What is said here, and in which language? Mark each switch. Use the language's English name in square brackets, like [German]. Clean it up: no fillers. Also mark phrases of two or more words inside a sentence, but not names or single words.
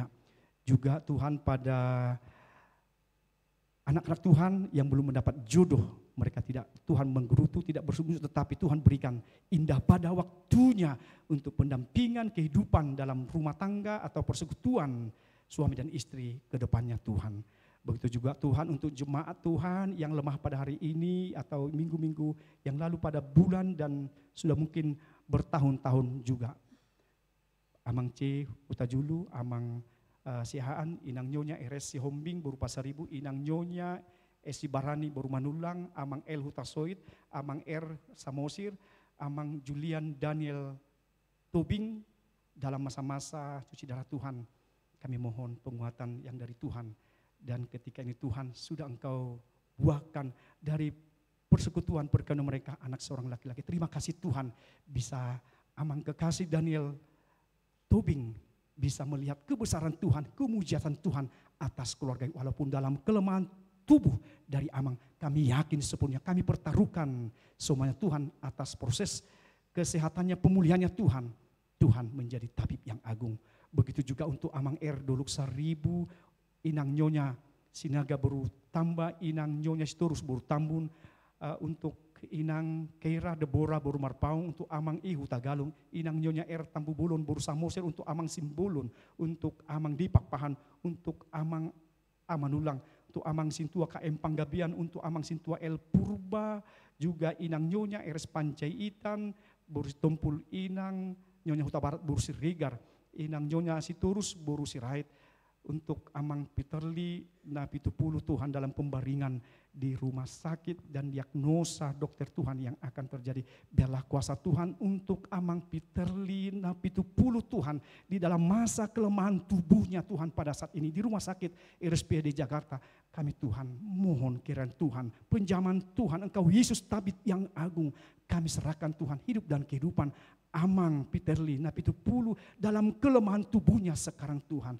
[Indonesian] Juga Tuhan pada anak-anak Tuhan yang belum mendapat jodoh, mereka tidak Tuhan menggerutu, tidak bersungguh, tetapi Tuhan berikan indah pada waktunya untuk pendampingan kehidupan dalam rumah tangga atau persekutuan suami dan istri ke depannya Tuhan. Begitu juga Tuhan untuk jemaat Tuhan yang lemah pada hari ini atau minggu-minggu yang lalu, pada bulan dan sudah mungkin bertahun-tahun juga. Amang C. Utajulu, Amang Sihaan, Inang Nyonya RS Sihombing berupa 1000, Inang Nyonya Esi Barani Boru Manulang, Amang L Hutasoid, Amang R Samosir, Amang Julian Daniel Tobing dalam masa-masa cuci darah Tuhan. Kami mohon penguatan yang dari Tuhan. Dan ketika ini Tuhan sudah Engkau buahkan dari persekutuan perkawinan mereka anak seorang laki-laki. Terima kasih Tuhan, bisa Amang kekasih Daniel Tobing bisa melihat kebesaran Tuhan, kemujizatan Tuhan atas keluarga. Walaupun dalam kelemahan tubuh dari Amang, kami yakin sepenuhnya, kami pertaruhkan semuanya Tuhan atas proses kesehatannya, pemulihannya Tuhan. Tuhan menjadi tabib yang agung. Begitu juga untuk Amang R Doluk 1000, Inang Nyonya Sinaga Boru Tamba, Inang Nyonya Sitorus Boru Tambun, untuk Inang Keira Debora Boru Marpaung, untuk Amang Ihu Tagalung, Inang Nyonya R Tambu Bolon Boru Samosir, untuk Amang Simbolon, untuk Amang Dipak Pahan, untuk Amang Amanulang, untuk Amang Sintua KM Panggabian, untuk Amang Sintua El Purba, juga Inang Nyonya R Pancaitan, Boru Tompul Inang Nyonya Huta Barat Boru Sirigar, Inang Nyonya Sitorus Boru Sirait, untuk Amang Peterli Napitupulu Tuhan dalam pembaringan di rumah sakit dan diagnosa dokter Tuhan yang akan terjadi. Biarlah kuasa Tuhan untuk Amang Peterli Napitupulu Tuhan di dalam masa kelemahan tubuhnya Tuhan pada saat ini di rumah sakit RSPAD Jakarta. Kami Tuhan mohon kiranya Tuhan, penjaman Tuhan Engkau Yesus tabib yang agung, kami serahkan Tuhan hidup dan kehidupan Amang Peterli Napitupulu dalam kelemahan tubuhnya sekarang Tuhan.